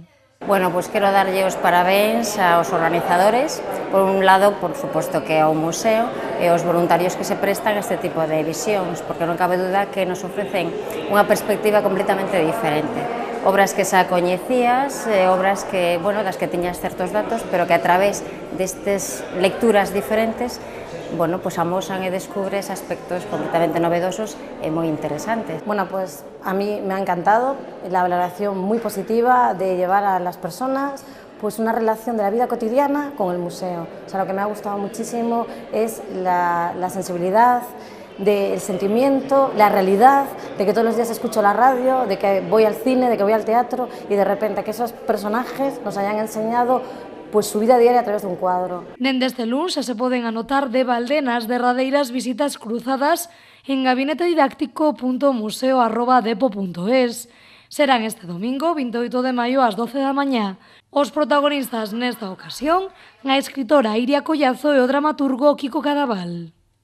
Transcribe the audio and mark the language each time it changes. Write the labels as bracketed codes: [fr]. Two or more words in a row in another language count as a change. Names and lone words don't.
[gl] Bueno, pois quero darlle os parabéns aos organizadores, por un lado, por suposto que ao museo e aos voluntarios que se prestan a este tipo de visións, porque non cabe duda que nos ofrecen unha perspectiva completamente diferente. Obras que xa coñecías, obras que, bueno, das que tiñas certos datos, pero que a través destes lecturas diferentes, [es] bueno, pues [gl] amosan e descubres aspectos completamente novedosos e moi interesantes. [es] Bueno, pues a mí me ha encantado la valoración muy positiva de llevar a las personas pues una relación de la vida cotidiana con el museo. O sea, lo que me ha gustado muchísimo es la sensibilidad, del sentimiento, la realidad, de que todos los días escucho la radio, de que voy al cine, de que voy al teatro y de repente que esos personajes nos hayan enseñado pues su vida diaria a través de un cuadro. [gl] Dende este luns se poden anotar de balde nas derradeiras visitas cruzadas en gabinetedidáctico.museo@depo.es. Serán este domingo, 28 de maio, ás 12 da mañá. Os protagonistas nesta ocasión, a escritora Iria Collazo e o dramaturgo Kiko Cadaval.